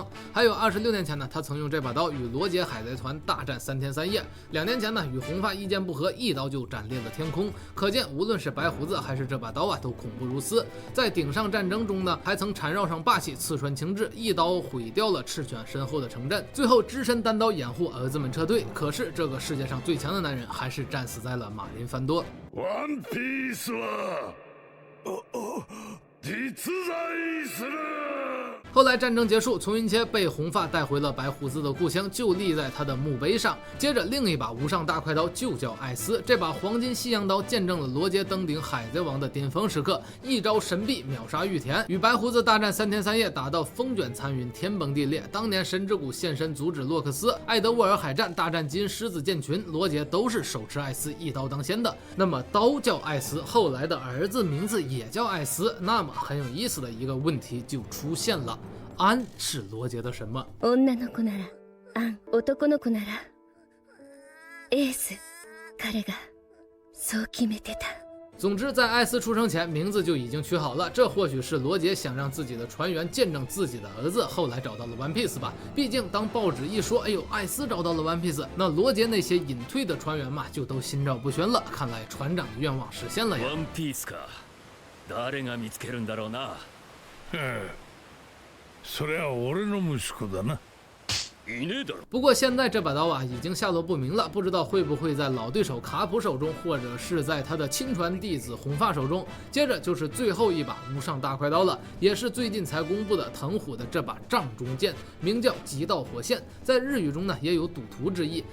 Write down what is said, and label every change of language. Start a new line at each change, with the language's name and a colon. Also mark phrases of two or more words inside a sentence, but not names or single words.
Chinese: 还有26年前呢，他曾用这把刀与罗杰海贼团大战3天3夜。2年前呢，与红发意见不合，一刀就斩裂了天空。可见无论是白胡子还是这把刀都恐怖如斯。在顶上战争中呢，还曾缠绕上霸气，刺穿情志，一刀毁掉了赤犬身后的城镇，最后只身单刀掩护儿子们撤退。可是这个世界上最强的男人还是战死在了马林凡多。
Japanese: ワンピースは実在する。
Chinese: 后来战争结束，丛云切被红发带回了白胡子的故乡，就立在他的墓碑上。接着另一把无上大快刀就叫艾斯，这把黄金西洋刀见证了罗杰登顶海贼王的巅峰时刻，一招神臂秒杀玉田，与白胡子大战3天3夜，打到风卷残云，天崩地裂。当年神之谷现身阻止洛克斯，艾德沃尔海战大战金狮子剑群，罗杰都是手持艾斯一刀当先的。那么刀叫艾斯，后来的儿子名字也叫艾斯，那么很有意思的一个问题就出现了。安是罗杰的什么？
Japanese: 女の子なら安、男の子ならエース。彼がそう決めてた。
Chinese: 总之，在艾斯出生前，名字就已经取好了。这或许是罗杰想让自己的船员见证自己的儿子后来找到了 One Piece 吧。毕竟，当报纸一说，哎呦，艾斯找到了 One Piece，那罗杰那些隐退的船员嘛，就都心照不宣了。看来船长的愿望实现了呀。
Japanese: One Piece か、誰が見つけるんだろうな。それは俺の息子だな。
Chinese: 不过现在这把刀已经下落不明了，不知道会不会在老对手卡普手中，或者是在他的亲传弟子红发手中。接着就是最后一把无上大快刀了，也是最近才公布的藤虎的这把杖中剑，名叫极道火线，在日语中呢也有赌徒之意。